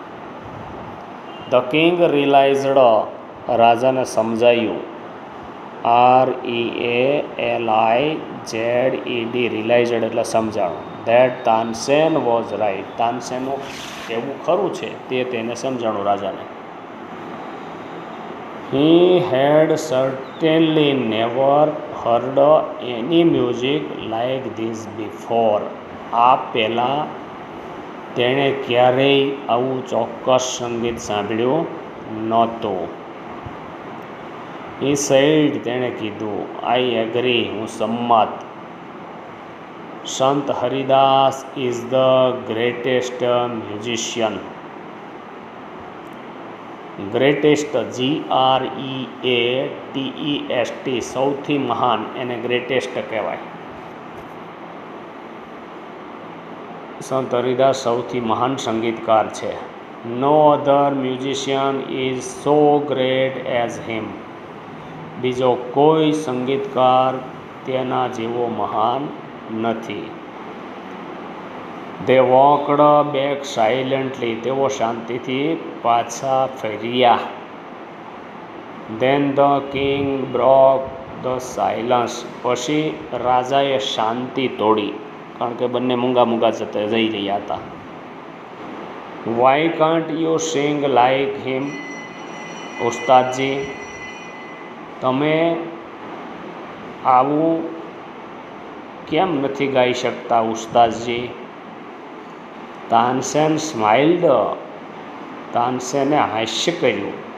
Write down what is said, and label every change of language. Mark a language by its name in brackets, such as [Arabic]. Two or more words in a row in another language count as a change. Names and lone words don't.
[English] the king realized, [Gujarati] રાજાને સમજાયું, REALIZED, રિયલાઇઝડ એટલે સમજાણું, [English] that Tansen was right, [Gujarati] તાનસેનનું એવું ખરું છે તે તેને સમજાણું રાજાને. [English] He had certainly never heard any music like this before. [Gujarati] આ પહેલાં તેણે ક્યારેય આવું ચોક્કસ સંગીત સાંભળ્યું નહોતું. [English] He said, [Gujarati] તેણે કીધું, [English] I agree, [Gujarati] હું સંમત. [English] સંત હરિદાસ is the greatest musician. ગ્રેટેસ્ટ, GREATEST, [Gujarati] સૌથી મહાન, એને ગ્રેટેસ્ટ કહેવાય. સંત હરિદાસ સૌથી મહાન સંગીતકાર છે. [English] no other musician is so great as him. [Gujarati] બીજો કોઈ સંગીતકાર તેના જેવો મહાન નથી. [English] They walked back silently. [Gujarati] તેઓ શાંતિથી પાછા ફર્યા. [English] Then the king broke the silence. [Gujarati] પછી રાજાએ શાંતિ તોડી, કારણ કે બંને મૂંગા મૂંગા જઈ રહ્યા હતા. [English] Why can't you sing like him? [Gujarati] ઉસ્તાદજી, તમે આવું કેમ નથી ગાઈ શકતા ઉસ્તાદજી? તાનસેન સ્માઇલ્ડ, તાનસેને હાસ્ય કર્યું.